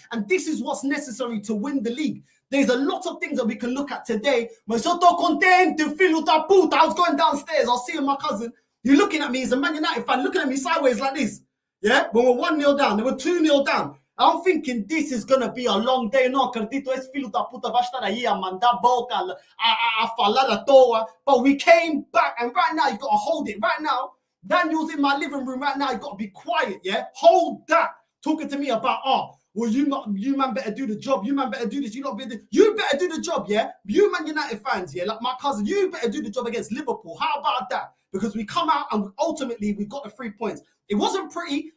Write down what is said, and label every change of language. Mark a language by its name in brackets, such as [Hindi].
[English] And this is what's necessary to win the league. There's a lot of things that we can look at today. [Italian] Me sono contento, [Portuguese] filho da puta. [English] I was going downstairs. I was seeing my cousin. You're looking at me as a Man United fan, looking at me sideways like this. Yeah? When we're 1-0 down, they were 2-0 down. I'm thinking this is going to be a long day. [Portuguese] No, acredito, esse filho da puta vai estar aí a mandar boca, a falar à toa. [English] But we came back, and right now, you got to hold it. Right now, Daniel's in my living room right now. You got to be quiet, yeah? Hold that. Talking to me about, well, you man better do the job. You man better do this. You better do the job, yeah? You Man United fans, yeah? Like my cousin, you better do the job against Liverpool. How about that? Because we come out and ultimately we got the 3 points. It wasn't pretty.